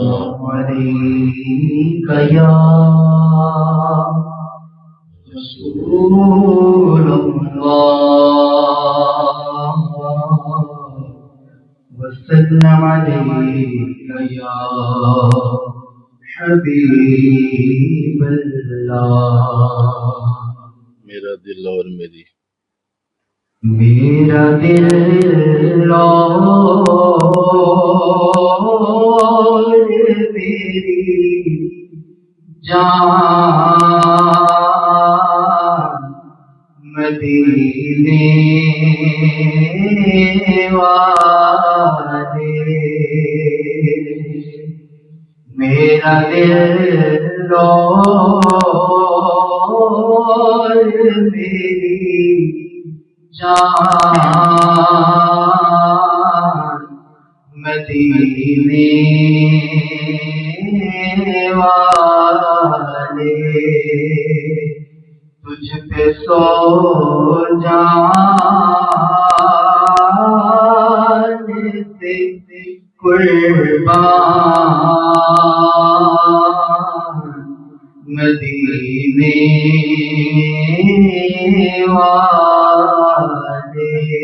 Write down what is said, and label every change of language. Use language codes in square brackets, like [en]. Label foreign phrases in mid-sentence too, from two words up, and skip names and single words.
[ar] رسول الله وسلم عليك يا حبيب الله. [ur] میرا دل اور میری میرا دل اور میری جان مدینے वाले میرا دل اور میری جان مدینے والے تجھ پہ سو جان سے قربان مدینے والے